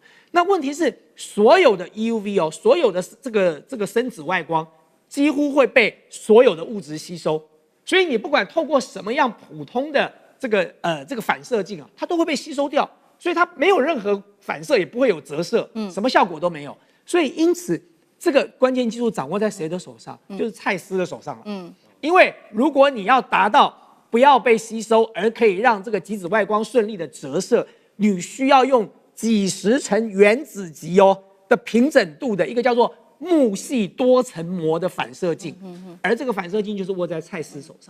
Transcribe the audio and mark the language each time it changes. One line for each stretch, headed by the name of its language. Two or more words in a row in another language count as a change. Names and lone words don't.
Chinese: 那問題是，所有的 EUV 所有的這個深紫外光幾乎會被所有的物質吸收，所以你不管透過什麼樣普通的這個反射鏡它都會被吸收掉，所以它沒有任何反射，也不會有折射，什麼效果都沒有。所以因此，這個關鍵技術掌握在誰的手上？就是蔡司的手上了。因為如果你要達到不要被吸收，而可以讓這個極紫外光順利的折射，你需要用幾十層原子級的平整度的一個叫做木細多層膜的反射鏡，而這個反射鏡就是握在蔡司手上。